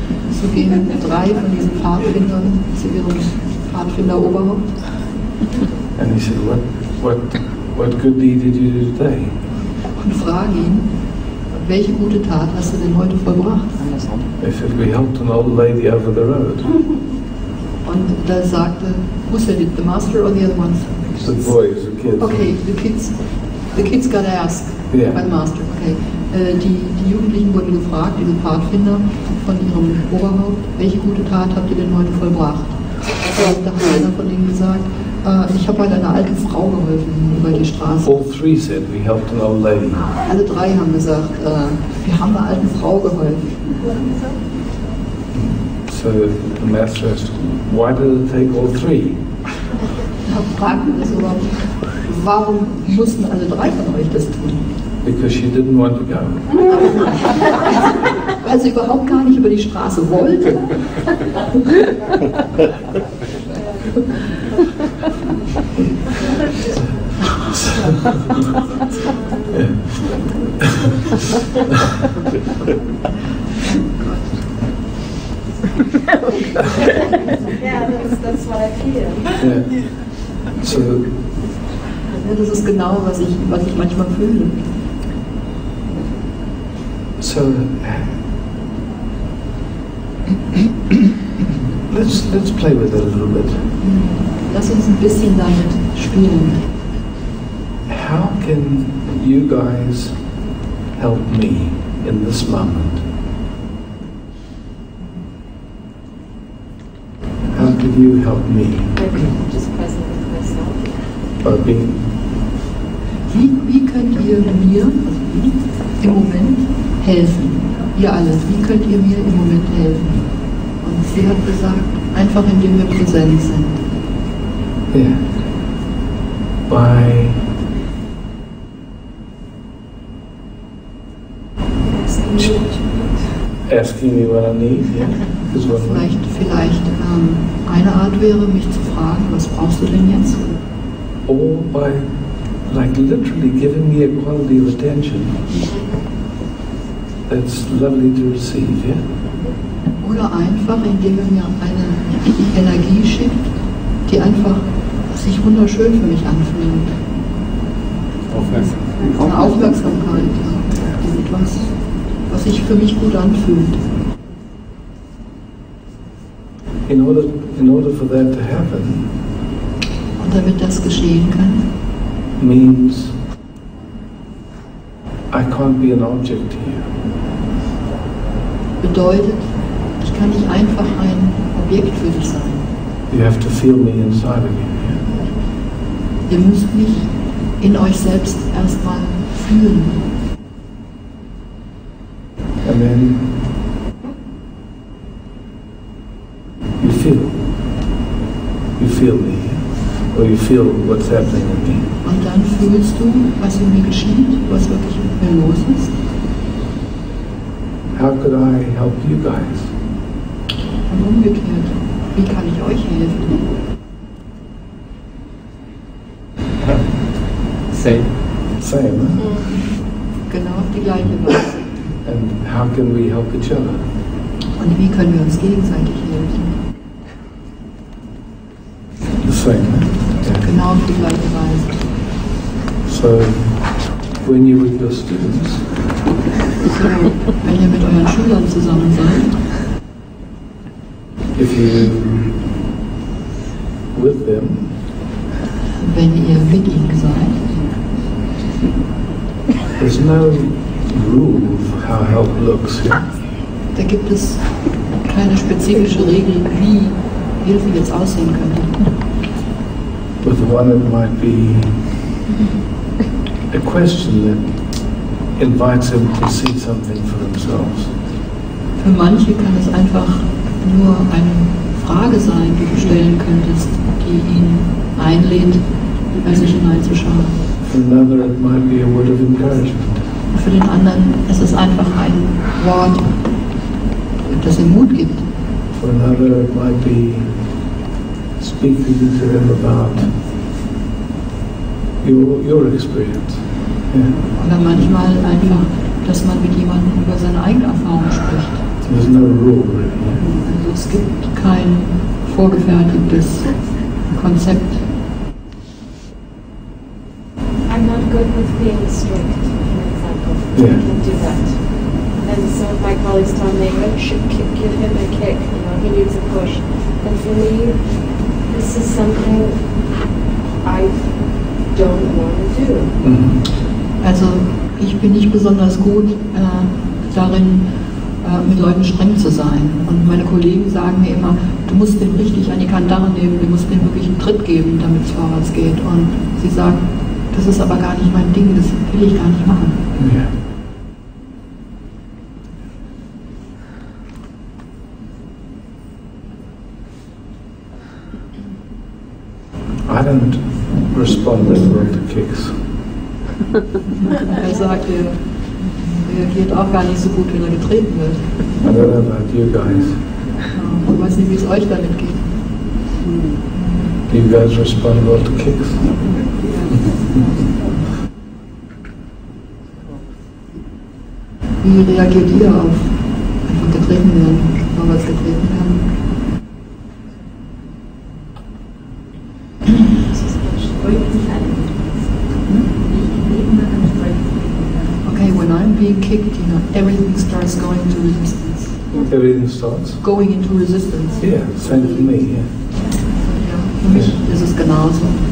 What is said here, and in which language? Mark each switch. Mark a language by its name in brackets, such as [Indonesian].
[German] So gehen 3 von diesen Pfadfindern zu ihrem Pfadfinderoberhaupt [English] And he said, what good deed did you do today? [German] und fragen ihn, welche gute Tat hast du denn heute vollbracht? [English] They said, we helped an old lady over the road. [German] Und da sagte, [English] who said it, the master or the other ones? The boys, the kids. Okay, the kids got asked Yeah. by the master. Okay. [German] Die Jugendlichen wurden gefragt, diese Pfadfinder von ihrem Oberhaupt, welche gute Tat habt ihr denn heute vollbracht? Da hat einer von ihnen gesagt, ich habe heute einer alten Frau geholfen über die Straße. [English] All 3 said, we helped an old lady. [German] Alle 3 haben gesagt, wir haben einer alten Frau geholfen. [English] So the master asked, why did it take all 3? [German] Da fragten wir so, warum mussten alle 3 von euch das tun? [English] Because she didn't want to go. [German] Weil sie überhaupt gar nicht über die Straße wollte. [English] Yeah, that's what I feel. Yeah. So [German] Ja, das ist genau, was ich manchmal fühle. [English] So let's play with it a little bit. [German] Lass uns ein bisschen damit spielen. [English] How can you guys help me in this moment? How could you help me I'm just present with myself. by being? [German] Wie könnt ihr mir im Moment helfen? Ihr alle, wie könnt ihr mir im Moment helfen? Und sie hat gesagt, einfach indem wir präsent sind. [English] Yeah. By asking me what I need. Yeah. Is one way. [German] Vielleicht eine Art wäre, mich zu fragen, was brauchst du denn jetzt? [English] Or by like literally giving me a quality of attention that's lovely to receive. Yeah. [German] Oder einfach, indem er mir eine Energie schickt, die einfach sich wunderschön für mich anfühlt. Eine Aufmerksamkeit, ja. Etwas, was sich für mich gut anfühlt. [English] In order for that to happen, [German] Und damit das geschehen kann, [English] means I can't be an object here. [German] bedeutet, ich kann nicht einfach ein Objekt für dich sein. [English] You have to feel me inside again. Yeah? [German] Ihr müsst mich in euch selbst erstmal fühlen. [English] And and then you feel me, or you feel what's happening in me. [German] Und dann fühlst du, was in mir geschieht, was wirklich mit mir los ist. [English] How could I help you guys? [German] Und umgekehrt, wie kann ich euch helfen? [English] Same. Same, huh? [German] Genau auf die gleiche Weise. [English] And how can we help each other? [German] Und wie können wir uns gegenseitig helfen? [English] The same, huh? Yeah. [German] Genau auf die gleiche Weise. [English] So, when you're with your students, [German] So, wenn ihr mit euren Schülern zusammen seid, [English] if you with them, [German] wenn ihr mit ihnen seid, [English] there's no rule of how help looks. Yeah? [German] da gibt es keine spezifische Regel, wie Hilfe jetzt aussehen könnte. [English] With one, it might be a question that invites them to see something for themselves. [German] Für manche kann es einfach nur eine Frage sein, die du stellen könntest, die ihn einlädt, bei sich hineinzuschauen. [English] For another, it might be a word of encouragement. [German] Und für den anderen ist es einfach ein Wort, das ihm Mut gibt. [English] For another, it might be speaking to them about your experience. Yeah. [German] Oder manchmal einfach, dass man mit jemandem über seine eigene Erfahrung spricht. [English] There's no rule, really. [German] Also es gibt kein vorgefertigtes Konzept. [English] I'm not good with being strict, for example. Yeah. I can't do that. And some of my colleagues tell me, oh, you should give him a kick, he needs a push. And for me, this is something I don't want to do. [German] Also ich bin nicht besonders gut darin, mit Leuten streng zu sein. Und meine Kollegen sagen mir immer, du musst den richtig an die Kandare nehmen, du musst dem wirklich einen Tritt geben, damit es vorwärts geht. Und sie sagen, das ist aber gar nicht mein Ding, das will ich gar nicht machen. [English] Yeah. I don't respond very well to kicks. [German] Er sagt, er reagiert auch gar nicht so gut, wenn er getreten wird. [English] I don't know about you guys. [German] Ich weiß nicht, wie es euch damit geht. [English] Do you guys respond well to kicks? [German] Wie reagiert ihr auf einfach getreten werden, vorwärts getreten werden? [English] Okay, when I'm being kicked, everything starts going into resistance. Everything starts? Going into resistance. Yeah, same for me, yeah. [German] Ja, für mich ist es genauso.